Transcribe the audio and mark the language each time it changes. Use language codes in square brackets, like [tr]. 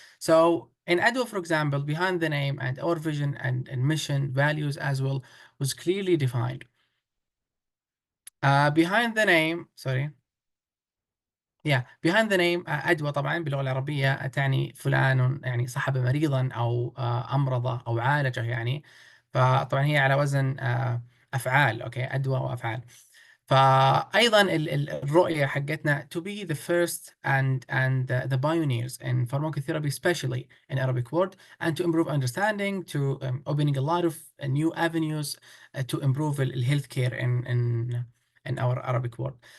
[en] So in Adwa, for example, behind the name and our vision and mission, values as well was clearly defined. Behind the name, sorry. [ar] behind the name أدوى طبعا باللغة العربية تعني فلان يعني صحب مريضا أو أمرضه أو عالجه يعني. فطبعا هي على وزن أفعال، أوكي، أدوى وأفعال. [en] فأيضا الرؤية حقتنا to be the first and the pioneers in pharmacotherapy, especially in Arabic world, and to improve understanding, to opening a lot of new avenues to improve healthcare in our Arabic world.